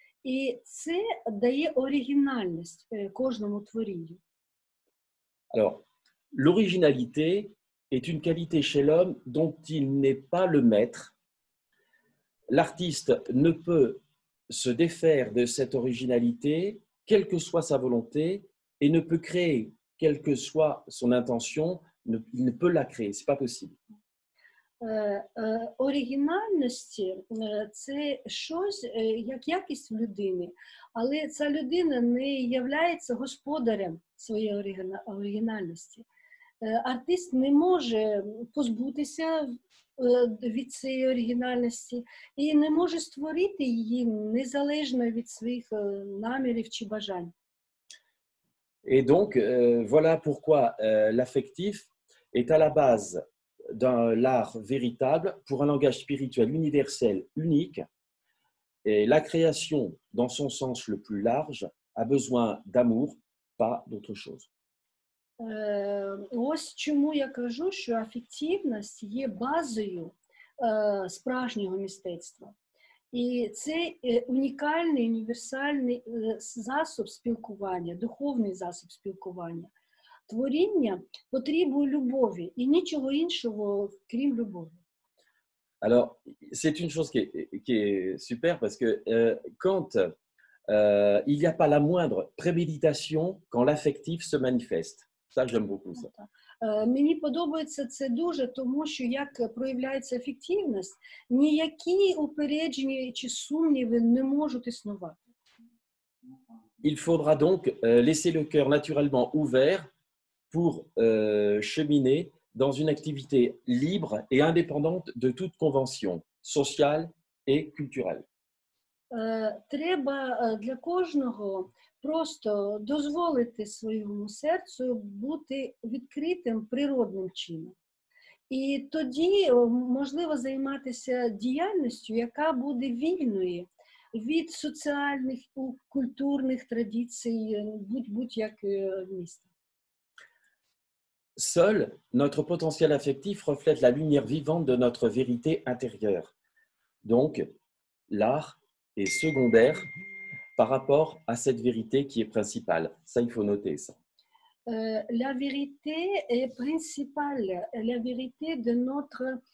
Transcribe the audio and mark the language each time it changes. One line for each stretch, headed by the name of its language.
Ukrainian: І це дає оригінальність кожному творінню.
French: Alors, l'originalité est une qualité chez l'homme dont il n'est pas le maître. L'artiste ne peut se défaire de cette originalité, quelle que soit sa volonté, et ne peut créer, quelle que soit son intention, il ne peut la créer, ce n'est pas possible.
Ukrainian: Оригінальність – це щось, як якість в людини, але ця людина не є господарем своєї оригінальності. Артист не може позбутися від цієї оригінальності і не може створити її незалежно від своїх намірів чи бажань.
French: Et donc, voilà pourquoi l'affectif est à la base d'un l'art véritable pour un langage spirituel universel unique. Et la création, dans son sens le plus large, a besoin d'amour, pas d'autre chose.
Ukrainian: Ось чому я кажу, що афективність є базою справжнього мистецтва. І це унікальний, універсальний засіб спілкування, духовний засіб спілкування. Творіння потребує любові і нічого іншого, крім любові.
French: Alors, c'est une chose qui est super parce que quand il n'y a pas la moindre préméditation quand l'affectif se manifeste. Ça, j'aime beaucoup ça.
Ukrainian: Мені подобається це дуже, тому що як проявляється ефективність, ніякі упередження чи сумніви не можуть існувати.
French: Il faudra donc laisser le cœur naturellement ouvert pour cheminer dans une activité libre et indépendante de toute convention sociale et culturelle.
Ukrainian: Треба для кожного просто дозволити своєму серцю бути відкритим природним чином. І тоді можливо займатися діяльністю, яка буде вільною від соціальних, культурних традицій будь-як міста.
French: Seul notre potentiel affectif reflète la lumière vivante de notre vérité intérieure. Donc, l'art est secondaire par rapport à cette vérité qui est principale. Ça, il faut noter ça. La vérité est principale, la vérité de notre...